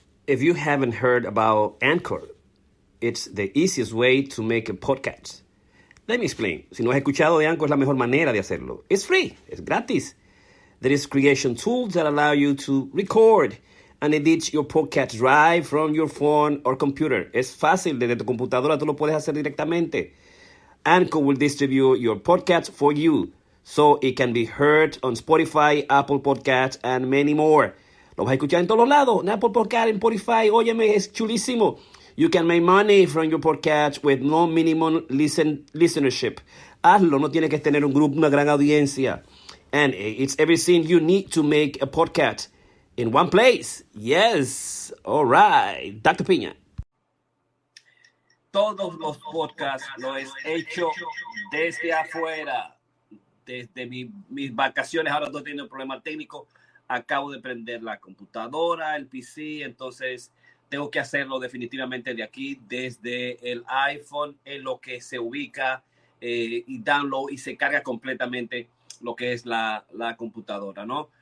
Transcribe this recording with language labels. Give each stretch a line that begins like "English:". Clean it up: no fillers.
English: if you haven't heard about Anchor, it's the easiest way to make a podcast. Let me explain.
Spanish: Si no has escuchado de Anchor, es la mejor manera de hacerlo.
English: It's free.
Spanish: Es gratis.
English: There is creation tools that allow you to record and edit your podcast right from your phone or computer.
Spanish: Es fácil. Desde tu computadora tú lo puedes hacer directamente.
English: Anchor will distribute your podcast for you so it can be heard on Spotify, Apple Podcasts, and many more.
Spanish: Lo vas a escuchar en todos lados. En Apple Podcasts, en Spotify. Óyeme, es chulísimo.
English: You can make money from your podcast with no minimum listenership.
Spanish: Hazlo, no tienes que tener un grupo, una gran audiencia.
English: And it's everything you need to make a podcast in one place. Yes. All right. Dr. Piña.
Spanish: Todos los podcasts los he hecho desde afuera, desde mis vacaciones. Ahora estoy teniendo un problema técnico. Acabo de prender la computadora, el PC, entonces tengo que hacerlo definitivamente de aquí, desde el iPhone, en lo que se ubica y download y se carga completamente lo que es la computadora, ¿no?